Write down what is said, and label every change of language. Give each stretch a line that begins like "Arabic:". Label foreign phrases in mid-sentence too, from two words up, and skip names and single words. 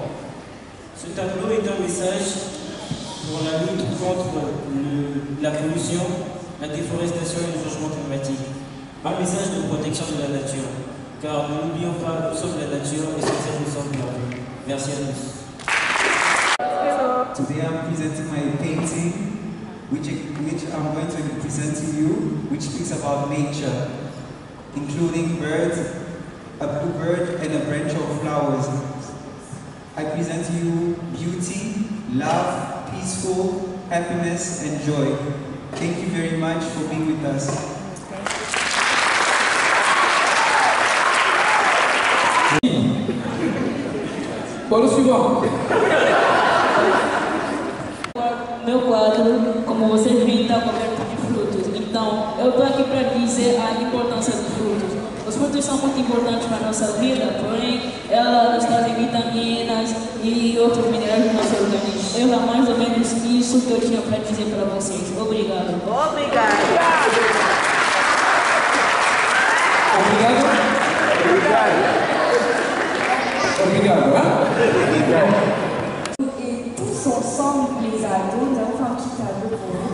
French: Ce tableau est un message pour la lutte contre la pollution, la déforestation et le changement climatique. Un message de protection de la nature. Car n'oublions pas, nous sommes la nature et sur cette nous sommes bienvenus. Merci à tous.
English: Today I'm presenting my painting, which I'm going to present to you, which speaks about nature, including birds, a bluebird and a branch of flowers. I present to you beauty, love, peaceful, happiness and joy. Thank you very much for being with us.
French: Pour le suivant.
Portuguese: Meu quadro, como vocês viram, está coberto de frutos. Então, eu estou aqui para dizer a importância dos frutos. Os frutos são muito importantes para a nossa vida, porém, ela nos traz vitaminas e outros minerais do nosso organismo. Era mais ou menos isso que eu tinha para dizer para vocês. Obrigado. Obrigado.
French: Et tous ensemble, les ados, nous avons fait un petit tableau pour vous.